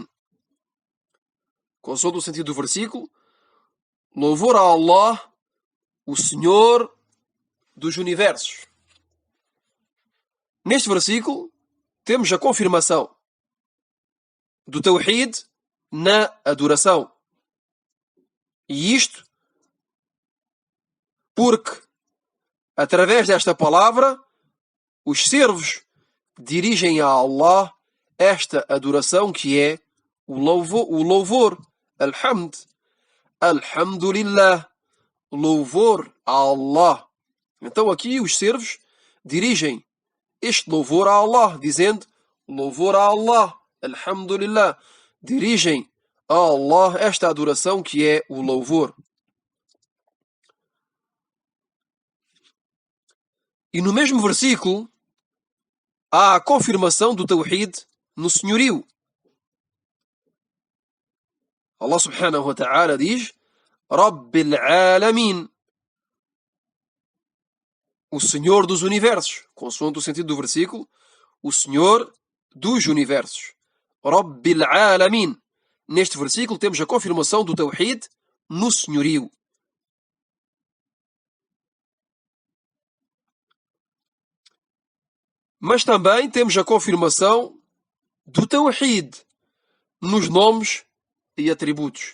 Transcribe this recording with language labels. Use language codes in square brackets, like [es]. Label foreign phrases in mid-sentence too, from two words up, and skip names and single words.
[pt] Consoante o sentido do versículo, louvor a Allah, o Senhor dos universos. Neste versículo temos a confirmação do Tawhid na adoração. E isto porque, através desta palavra, os servos dirigem a Allah esta adoração, que é o louvor, [ar] الحمد، الحمد لله, [pt] louvor a Allah. Então aqui os servos dirigem este louvor a Allah, dizendo louvor a Allah, alhamdulillah, dirigem a Allah esta adoração, que é o louvor. E no mesmo versículo há a confirmação do Tawhid no senhorio. Allah [ar] سبحانه وتعالى [pt] diz: [ar] رب العالمين, [pt] o Senhor dos universos. Consoante o sentido do versículo, o Senhor dos universos. [ar] رب العالمين. [pt] Neste versículo temos a confirmação do Tawhid no senhorio. Mas também temos a confirmação do Tawhid nos nomes e atributos.